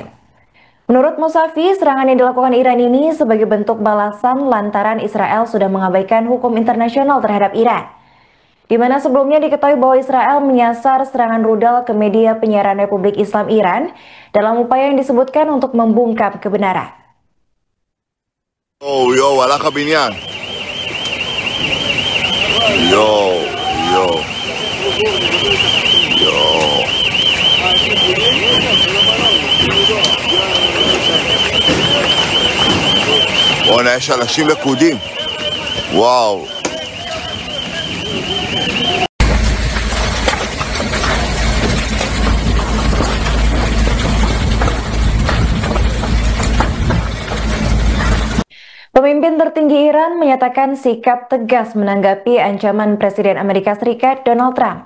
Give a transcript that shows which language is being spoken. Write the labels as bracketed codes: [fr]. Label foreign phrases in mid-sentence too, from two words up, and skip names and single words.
[id] Menurut Musafi, serangan yang dilakukan Iran ini sebagai bentuk balasan lantaran Israel sudah mengabaikan hukum internasional terhadap Iran, di mana sebelumnya diketahui bahwa Israel menyasar serangan rudal ke media penyiaran Republik Islam Iran dalam upaya yang disebutkan untuk membungkam kebenaran. [en] Yo, [he] הלך הבניין. Yo. בוא'נה, יש אנשים לכודים. וואו. [id] Pemimpin tertinggi Iran menyatakan sikap tegas menanggapi ancaman Presiden Amerika Serikat Donald Trump.